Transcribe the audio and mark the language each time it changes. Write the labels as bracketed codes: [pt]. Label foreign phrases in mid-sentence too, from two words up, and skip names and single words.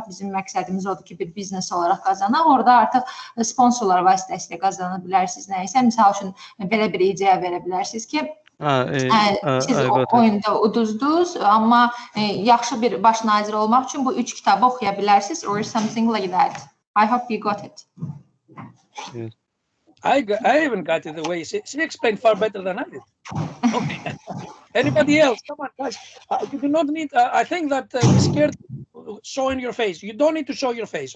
[az] Bizim məqsədimiz odur ki, bir biznes olaraq qazanaq. Orada artıq sponsorlar vasitəsilə qazana bilərsiniz nəyisə. Misal üçün belə bir ideya verə bilərsiniz ki, siz oyunda uduzdunuz, amma yaxşı bir baş nazir olmaq üçün bu 3 kitabı oxuya bilərsiniz, [en] or something like that. I hope you got it. Yes. I even got it the way she explained far better than I did. Okay. Anybody else? Come on, guys. You do not need. I think that you're scared showing your face. You don't need to show your face.